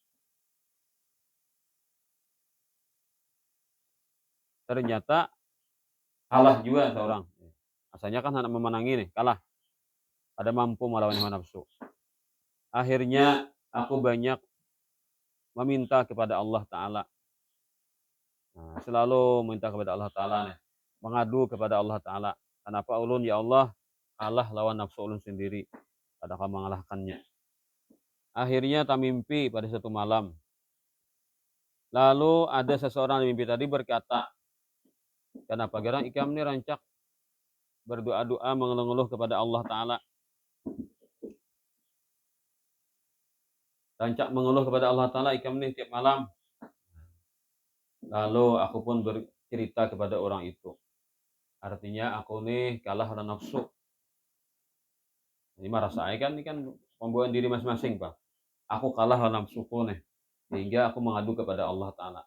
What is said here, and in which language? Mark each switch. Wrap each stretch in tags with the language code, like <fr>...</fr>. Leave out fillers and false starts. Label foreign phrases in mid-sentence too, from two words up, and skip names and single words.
<id>Ternyata kalah juga seorang. Asalnya kan hendak memenangi nih, kalah. Ada mampu melawan hawa nafsu. Akhirnya aku banyak meminta kepada Allah Ta'ala. Nah, selalu minta kepada Allah Ta'ala nih. Mengadu kepada Allah Ta'ala. Kenapa ulun ya Allah kalah lawan nafsu ulun sendiri. Adakah mengalahkannya. Akhirnya tak mimpi pada satu malam. Lalu ada seseorang yang mimpi tadi berkata, "Kenapa gerang ikam ini rancak berdoa-doa mengeluh-ngeluh kepada Allah Ta'ala. Rancak mengeluh kepada Allah Ta'ala ikam ini tiap malam." Lalu aku pun bercerita kepada orang itu. Artinya aku nih kalah hawa nafsu. Ini mah rasa kan ini kan pembawaan diri masing-masing, Pak. Aku kalah hawa nafsuku nih. Sehingga aku mengadu kepada Allah Ta'ala.</id>